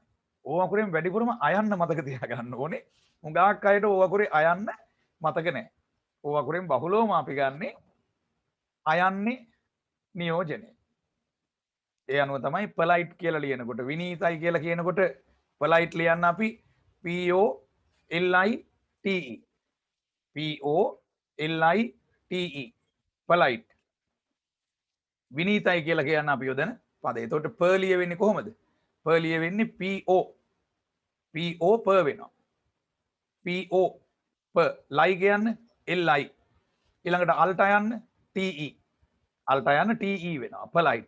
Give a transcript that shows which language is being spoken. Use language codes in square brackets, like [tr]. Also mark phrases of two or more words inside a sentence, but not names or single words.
[si] ඕ අකුරෙන් වැඩිපුරම අයන්න මතක තියාගන්න ඕනේ. හුඟක් අයට ඕ අකුරේ අයන්න මතක නැහැ. ඕ අකුරෙන් බහුලවම අපි ගන්නේ අයන්නේ නියෝජනය. ඒ අනුව තමයි polite කියලා ලියනකොට විනීතයි කියලා කියනකොට polite ලියන්න අපි [en] P O L I T E. P O L I T E. [si] polite. විනීතයි කියලා කියන්න අපි යොදන පදේ. එතකොට p ලියවෙන්නේ කොහොමද? p ලියවෙන්නේ [en] P O. P O p [si] වෙනවා. [en] P O p [si] ලයි කියන්නේ [en] L I. [si] ඊළඟට අල්ට යන්න [en] T E. [si] අල්ට යන්න [en] T E [si] වෙනවා. polite.